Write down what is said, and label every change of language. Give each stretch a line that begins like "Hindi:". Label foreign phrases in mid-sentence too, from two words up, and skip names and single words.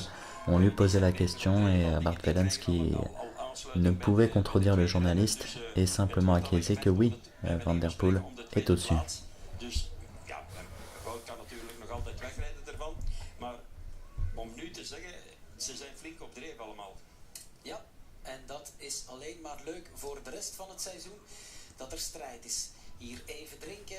French: On lui posait la question et Bart Wellens qui ne pouvait contredire le journaliste et simplement acquiescer que oui, Van Der Poel est au-dessus.
Dutch: Dus ja, Wout kan natuurlijk nog altijd wegrijden ervan. Maar om nu te zeggen, ze zijn flink op dreef allemaal. Ja, en dat is alleen maar leuk voor de rest van het seizoen. Dat er strijd is. Hier even drinken.